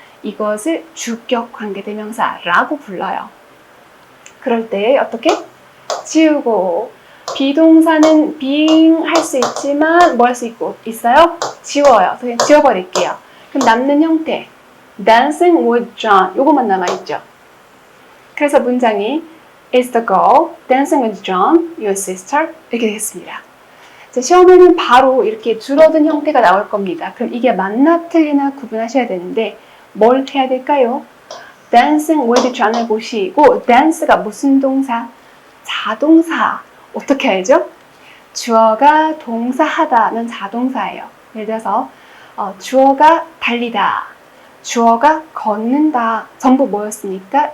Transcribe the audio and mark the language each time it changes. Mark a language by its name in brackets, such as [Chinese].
[Korean] 이것을 주격 관계대명사라고 불러요. 그럴 때 어떻게? 지우고 비동사는 being 할 수 있지만 뭐 할 수 있어요? 지워요. 그냥 지워버릴게요. 그럼 남는 형태 dancing with John 요것만 남아있죠. [English] 그래서 문장이 Is the girl dancing with John, your sister? [Korean] 이렇게 되겠습니다. 자, 시험에는 바로 이렇게 줄어든 형태가 나올 겁니다. 그럼 이게 맞나 틀리나 구분하셔야 되는데 뭘 해야 될까요? dancing with John을 보시고 dance가 무슨 동사? 자동사. 어떻게 알죠? 주어가 동사하다는 자동사예요. 예를 들어서 주어가 달리다, 주어가 걷는다 전부 뭐였습니까?